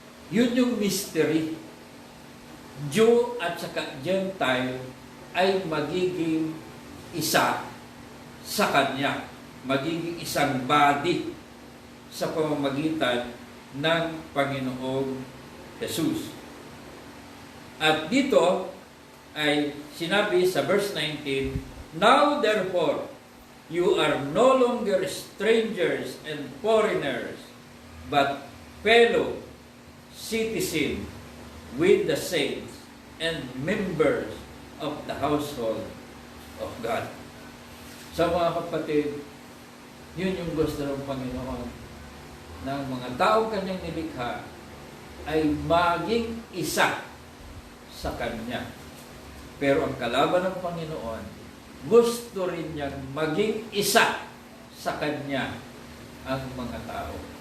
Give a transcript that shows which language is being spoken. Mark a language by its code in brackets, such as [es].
[tl] Yun yung mystery. Jew at saka Gentile ay magiging isa sa Kanya. Magiging isang body sa pamamagitan ng Panginoong Jesus. At dito ay sinabi sa verse 19, [en] "Now therefore, you are no longer strangers and foreigners, but fellow citizen with the saints and members of the household of God." [tl] So mga kapatid, yun yung gusto ng Panginoon, ng mga taong Kanyang nilikha ay maging isa sa Kanya. Pero ang kalaban ng Panginoon, gusto rin niyang maging isa sa Kanya ang mga tao.